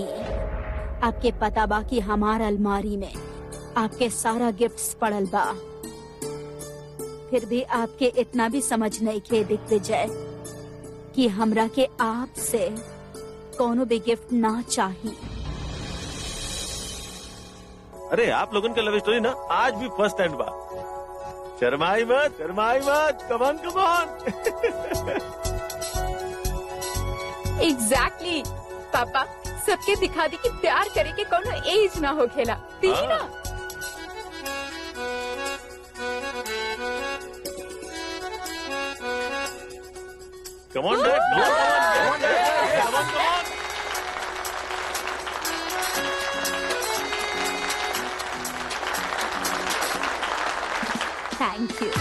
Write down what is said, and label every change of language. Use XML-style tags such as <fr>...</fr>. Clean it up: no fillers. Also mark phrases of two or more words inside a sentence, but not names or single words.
<bho>आपके पता बा कि हमार अलमारी में आपके सारा गिफ्ट्स पड़ल बा, फिर भी आपके इतना भी समझ नहीं के दिग्विजय कि हमरा के आपसे कोनो भी गिफ्ट ना चाहिए। अरे आप लोगन का</bho> <en>love story</en> <bho>ना आज भी</bho> <en>first hand</en> <bho>बा। शर्माई मत,</bho> <en>come on.</en> <bho>एग्जैक्टली पापा, सबके दिखा दी कि प्यार करे के कोनो एज ना हो खेला। देखी ना।</bho> <en>Come on, Dad. Come on. thank you.</en>